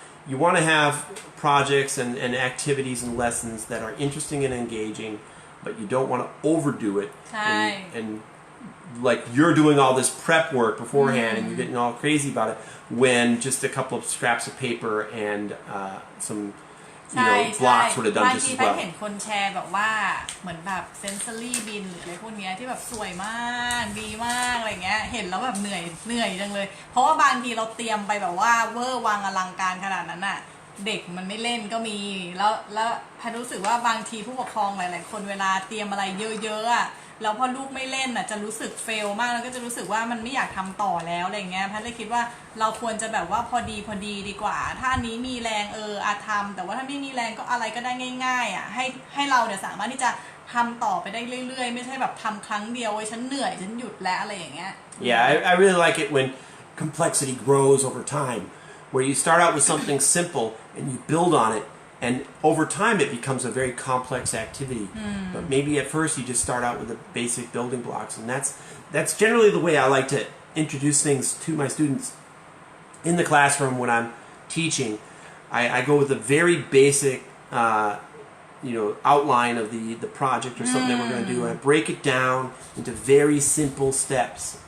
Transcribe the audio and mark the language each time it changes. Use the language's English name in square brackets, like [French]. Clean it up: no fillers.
[English] You want to have projects and activities and lessons that are interesting and engaging, but you don't want to overdo it. And like you're doing all this prep work beforehand and you're getting all crazy about it when just a couple of scraps of paper and some blocks would have done just as well. [Thai] บางทีเห็นคนแชร์แบบว่าเหมือนแบบ sensory bin หรืออะไรพวกนี้ที่แบบสวยมากดีมากอะไรเงี้ยเห็นแล้วแบบเหนื่อยจังเลยเพราะว่าบางทีเราเตรียมไปแบบว่าเวอร์วังอลังการขนาดนั้นน่ะ เด็กมันไม่เล่นก็มีแล้วพันรู้สึกว่าบางทีผู้ปกครองหลายๆคนเวลาเตรียมอะไรเยอะๆอ่ะแล้วพอลูกไม่เล่นอ่ะจะรู้สึกเฟลมากแล้วก็จะรู้สึกว่ามันไม่อยากทำต่อแล้วอะไรเงี้ยพันเลยคิดว่าเราควรจะแบบว่าพอดีดีกว่าถ้าอันนี้มีแรงอาจทำแต่ว่าถ้าไม่มีแรงก็อะไรก็ได้ง่ายๆอ่ะ ให้เราเนี่ยสามารถที่จะทำต่อไปได้เรื่อยๆไม่ใช่แบบทำครั้งเดียวไว้ฉันเหนื่อยฉันหยุดแล้วอะไรอย่างเงี้ย [English] Yeah, I really like it when complexity grows over time, where you start out with something simple and you build on it, and over time it becomes a very complex activity. But maybe at first you just start out with the basic building blocks, and that's generally the way I like to introduce things to my students in the classroom when I'm teaching. I go with a very basic outline of the project or something that we're going to do, and I break it down into very simple steps.